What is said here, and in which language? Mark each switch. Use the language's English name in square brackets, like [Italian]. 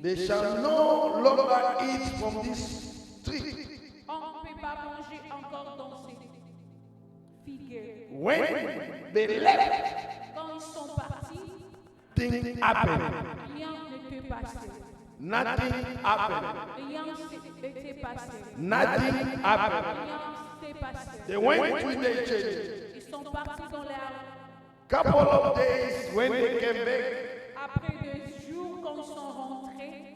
[English] they shall no longer eat from this tree. [French] on ne peut pas manger encore dans ces figues. [English] When they left, [French] Quand ils sont partis, [English] things happened. [French] rien ne peut passer. [English] Nothing happened. [French] Rien n'était passé. [English] Nothing happened. [French] Rien s'est passé. [English] They went to the church. [French] Ils sont partis dans l'air. [English] Couple of days when they came back, [French] Après 2 jours, quand ils sont rentrés,